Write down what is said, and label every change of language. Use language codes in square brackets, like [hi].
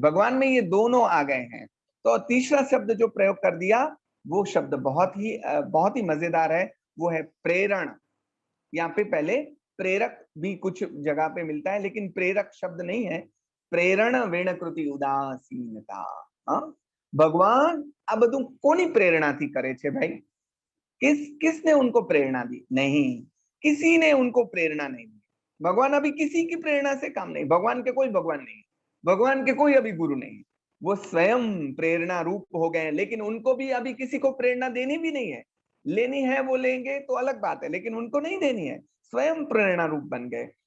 [hi] भगवान में ये दोनों आ गए हैं। तो तीसरा शब्द जो प्रयोग कर दिया, वो शब्द बहुत ही मजेदार है, वो है प्रेरण। यहाँ पे पहले प्रेरक भी कुछ जगह पे मिलता है, लेकिन प्रेरक शब्द नहीं है। प्रेरण वेण कृति उदासीनता। [gu] भगवान आ બધું કોની પ્રેરણાથી કરે છે ભાઈ? [hi] किसने उनको प्रेरणा दी? नहीं, किसी ने उनको प्रेरणा नहीं दी। भगवान अभी किसी की प्रेरणा से काम नहीं, भगवान के कोई भगवान नहीं, भगवान के कोई अभी गुरु नहीं, वो स्वयं प्रेरणा रूप हो गए। लेकिन उनको भी अभी किसी को प्रेरणा देनी भी नहीं है, लेनी है वो लेंगे तो अलग बात है, लेकिन उनको नहीं देनी है, स्वयं प्रेरणा रूप बन गए।